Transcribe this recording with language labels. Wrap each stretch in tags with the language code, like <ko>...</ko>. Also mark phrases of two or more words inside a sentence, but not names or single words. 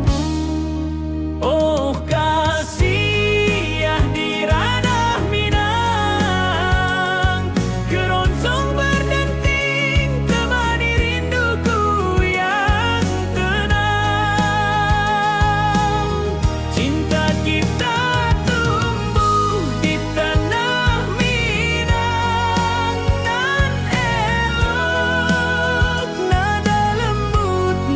<id>Oh kasih ya di ranah Minang, keroncong berdenting temani rinduku yang tenang. Cinta kita tumbuh di tanah Minang,</id> <min>nan elok</min> <id>nada lembut</id>